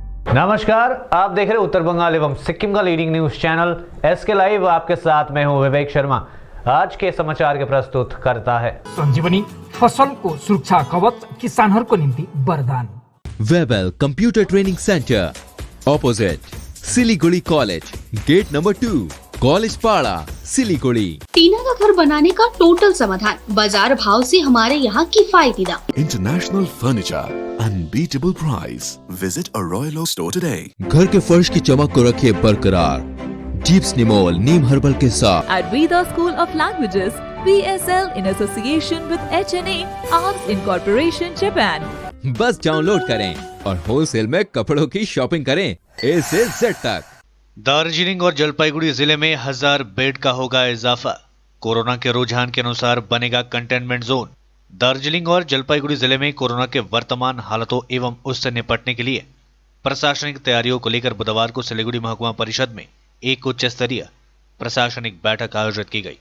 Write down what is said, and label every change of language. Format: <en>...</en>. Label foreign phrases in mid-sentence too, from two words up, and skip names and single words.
<hi>नमस्कार, आप देख रहे हैं उत्तर बंगाल एवं सिक्किम का</hi> <en>leading news channel</en> <hi>SK लाइव। आपके साथ मैं हूं विवेक शर्मा। आज के समाचार के प्रस्तुत करता है</hi> <ne>संजीवनी फसल को सुरक्षा कवच किसानहरूको निम्ति वरदान।</ne> <en>वेबल computer training center opposite Siliguri College, gate number 2, कॉलेज पाड़ा, सिलीगुड़ी।</en> <hi>टीना का घर बनाने का टोटल समाधान, बाजार भाव से हमारे यहाँ किफायती दाम।</hi> <en>International furniture, unbeatable price. Visit a Royal Oak store today.</en> <hi>घर के फर्श की चमक को रखिए बरकरार जीप्स निमोल नीम हर्बल के साथ।</hi> <en>At Veda School of Languages, VSL in association with HNA Arms Incorporation Japan.</en> <hi>बस डाउनलोड करें और होलसेल में कपड़ों की शॉपिंग करें A से Z तक। दार्जिलिंग और जलपाईगुड़ी जिले में 1000 बेड का होगा इजाफा। कोरोना के रुझान के अनुसार बनेगा कंटेनमेंट जोन। दार्जिलिंग और जलपाईगुड़ी जिले में कोरोना के वर्तमान हालातों एवं उससे निपटने के लिए प्रशासनिक तैयारियों को लेकर बुधवार को सिलीगुड़ी महकुमा परिषद में एक उच्च स्तरीय प्रशासनिक बैठक आयोजित की गई।</hi>